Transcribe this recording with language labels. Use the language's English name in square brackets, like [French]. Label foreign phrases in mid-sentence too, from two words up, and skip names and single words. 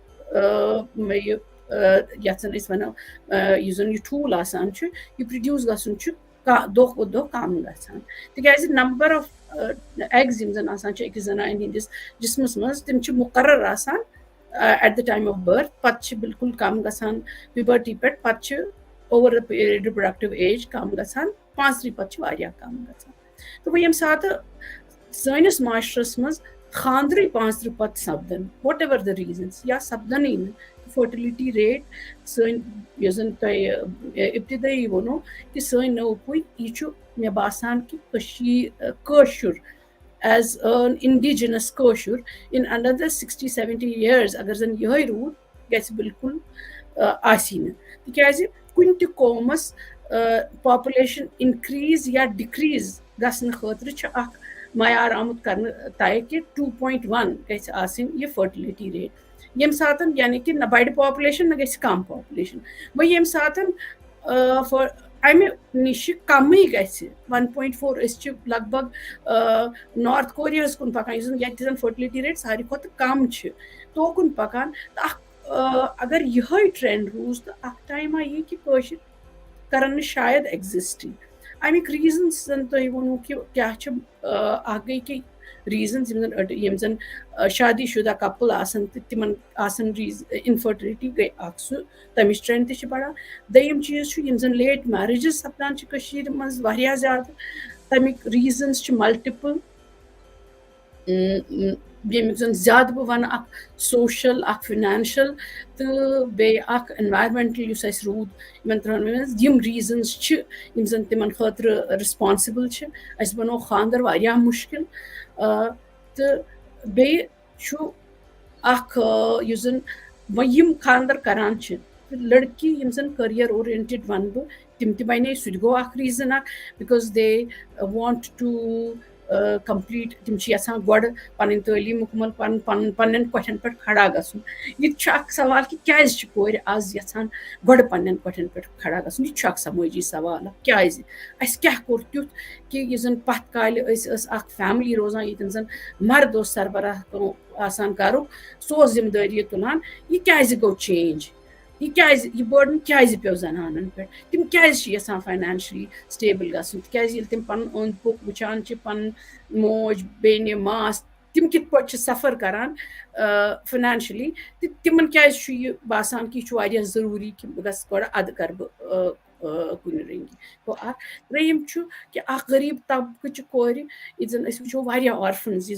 [Kashmiri] यन वनो यह ठूल यह प्रोड्यूस गसन दो दो कम गसान तिकाज [English] number of eggs [Kashmiri] अकिस जनान हंदिस जिस्मस मज तम मुकर्रर [English] at the time of birth [Kashmiri] पत् बिल्कुल कम गसान puberty पे पत् [English] over the period reproductive age [Kashmiri] कम गसान 35 पत् कम गसान तो वो यम साथ सैनिस माशरस मज खानदर 35 पत् सपदन [English] whatever the reasons [Kashmiri] या सपदन [English] fertility rate [Kashmiri] सन यन इब्तदाई वनो कि सन नौ पुई यह मे बासान कि कशीर [English] as an indigenous Kasheer in another 60-70 [Kashmiri] years अगर जन यह रूट गि बिल्कुल आसीन तिकाज कुन त कौमस [English] population increase [Kashmiri] या डिक्रीज गसन खतर मयार आमुत कर तय कि 2.1 गि यह फर्टिलिटी रेट यम साथ यानी कि न बड़ पॉपुलेशन न गि कम पॉपुलेशन वो यम साथ अमे नश कम गि 1.4 लगभग नॉर्थ कोरिया कुन पकान ये [English] fertility rate [Kashmiri] सारी खुद कम तो कुन पकान अगर यह ट्रेंड रूज तो टाइम आई कि कर शायद एग्जिस्ट अमिक रीजन्स जन तुम वो कि क्या गई कि रीजन्स यम जन शादी शुदा कपल तिमन इनफर्टिलिटी गई सह तमिच ट्रेंड तह बढ़ान दम चीज यम जन [English] late marriages [Kashmiri] सपदान मज वारिया ज्यादा तमिक रीजन्स मल्टिपल यमिक जन ज्यादा बह वन [English] social financial [Kashmiri] तो एनवायरमेंटल रूद इन 3 यम रीजन्स यम जन तिमन खतर रिस्पॉन्सिबल बनो खानदर वारिया मुश्किल तो बे जन वम खानदर करान लड़की यम जन [English] career oriented [Kashmiri] वन बह तिम बने सह गो [English] reason because they want to complete [Kashmiri] तिम यहां गोड़ पन तलीम मुकमल पन्न कठन पे खड़ा गसन यह सवाल कि क्या कोर आज यहां गोड़ पन्न कठन पे खड़ा गसन यह समाजी सवाल क्या कोर तुथ कि यह जन पत काल फैमिली रोजान ये जन मर्द सरबराह कर सो जिम्मेदारी तुलान यह क्या गो चेंज यह बर्डन क्या पे जनान पे तिम क्या [English] financially stable [Kashmiri] गसन तिम तिम पन अंद पुक वुचान पन मोज बेन मास तिम कित पे सफ़र करान फाइनेंशियली तिमन क्या बासान कि यह जरूरी कि बह गस गोड़ अद कर कुन रंगी गो त्रेयम कि गरीब तबकच कोर जन वो ऑर्फन्स